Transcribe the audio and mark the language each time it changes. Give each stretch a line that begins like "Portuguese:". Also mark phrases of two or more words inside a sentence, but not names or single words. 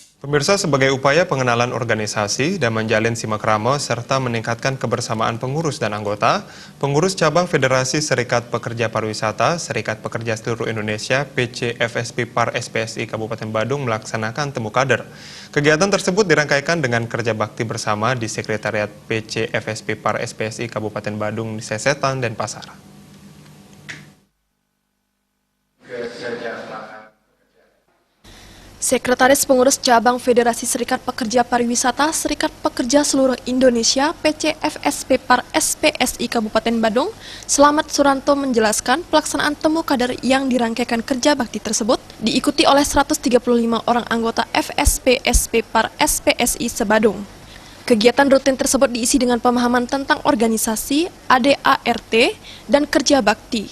Indonesian: Pemirsa, sebagai upaya pengenalan organisasi dan menjalin simakrama serta meningkatkan kebersamaan pengurus dan anggota, pengurus cabang Federasi Serikat Pekerja Pariwisata, Serikat Pekerja Seluruh Indonesia, PCFSP Par SPSI Kabupaten Badung melaksanakan temu kader. Kegiatan tersebut dirangkaikan dengan kerja bakti bersama di Sekretariat PCFSP Par SPSI Kabupaten Badung di Sesetan, Denpasar. Sekretaris Pengurus Cabang Federasi Serikat Pekerja Pariwisata, Serikat Pekerja Seluruh Indonesia, PCFSP Par SPSI Kabupaten Badung, Slamet Suranto menjelaskan pelaksanaan temu kader yang dirangkaikan kerja bakti tersebut diikuti oleh 135 orang anggota FSP Par SPSI se-Badung. Kegiatan rutin tersebut diisi dengan pemahaman tentang organisasi, ADART, dan kerja bakti.